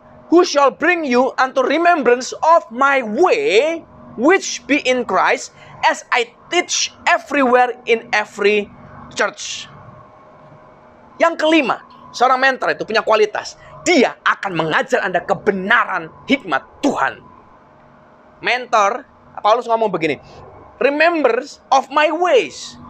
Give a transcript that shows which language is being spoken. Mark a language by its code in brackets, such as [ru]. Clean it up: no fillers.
[en] who shall bring you unto remembrance of my way, which be in Christ, as I teach everywhere in every church. [id] Yang kelima, seorang mentor itu punya kualitas. Dia akan mengajar Anda kebenaran hikmat Tuhan. Mentor, Paulus ngomong begini, [en] remembers of my ways.